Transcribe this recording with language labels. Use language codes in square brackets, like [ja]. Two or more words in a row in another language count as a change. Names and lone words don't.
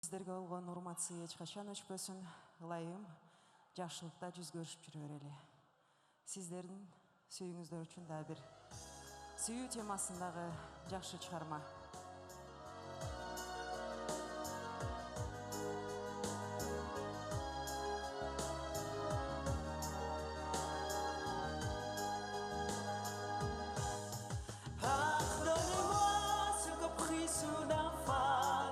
[kk] Сіздерге болған урмат сый ешқашан өшпөсүн, [ky] ылайым жакшылыкта жүз көрүшүп жүрө берели. Сиздердин сүйүүңүздөр үчүн да бир сүйүү темасындагы жакшы чыгарма. [fr] Pardonnez-moi ce caprice d'un fan.